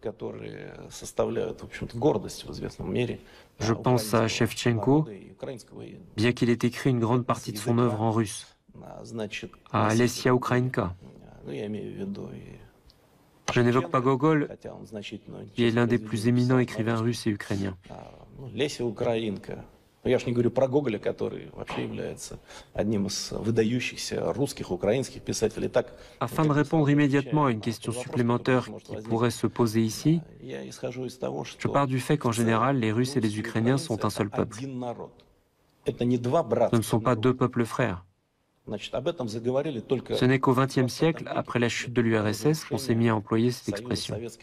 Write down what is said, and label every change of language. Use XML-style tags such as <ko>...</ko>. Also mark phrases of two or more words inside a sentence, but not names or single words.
<fr>Je pense à Shevchenko, bien qu'il ait écrit une grande partie de son œuvre en russe, à Alessia Ukrainka. Je n'évoque pas Gogol, qui est l'un des plus éminents écrivains russes et ukrainiens.</fr> <ru>Я ж не говорю про Гоголя, который вообще является одним из выдающихся русских, украинских писателей.</ru> <fr>Afin de répondre immédiatement à une question supplémentaire qui pourrait se poser ici, je pars du fait qu'en général, les Russes et les Ukrainiens sont un seul peuple. Ce ne sont pas deux peuples frères. Ce n'est qu'au XXe siècle, après la chute de l'URSS, qu'on s'est mis à employer cette expression.</fr>